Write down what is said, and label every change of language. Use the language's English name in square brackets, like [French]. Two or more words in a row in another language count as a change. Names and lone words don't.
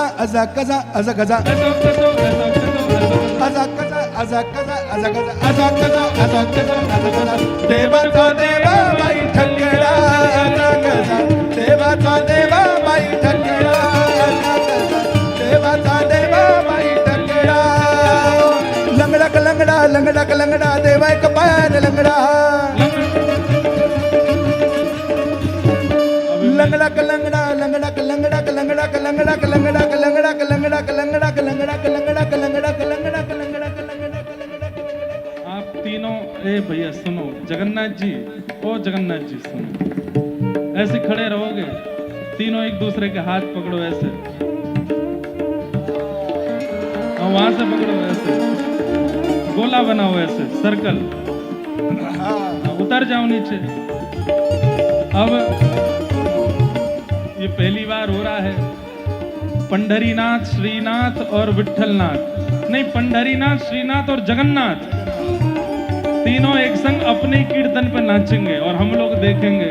[Marathi] अजगजा अजगजा अजगजा ऐसो कसो ऐसो कसो अजगजा अजगजा अजगजा अजगजा अजगजा अजगजा देवाचा देवा बाई ठगेला अजगजा देवाचा देवा बाई ठगेला अजगजा देवाचा देवा बाई ठगेला लंगडा लंगडा लंगडा लंगडा देवा एक पायान लंगडा लंगडा लंगडा लंगडा लंगडा लंगडा लंगडा लंगडा लंगडा लंगडा लंगडा लंगडा लंगडा लंगडा [Hindi] आप तीनों ए भैया सुनो जगन्नाथ जी ओ जगन्नाथ जी सुनो ऐसे खड़े रहोगे तीनों एक दूसरे के हाथ पकड़ो ऐसे और वहां से पकड़ो ऐसे गोला बनाओ ऐसे सर्कल उतर जाओ नीचे अब ये पहली बार हो रहा है पंढरीनाथ श्रीनाथ और विठ्ठलनाथ नहीं पंढरीनाथ श्रीनाथ और जगन्नाथ तीनों एक संग अपने ही कीर्तन पे नाचेंगे और हम लोग देखेंगे।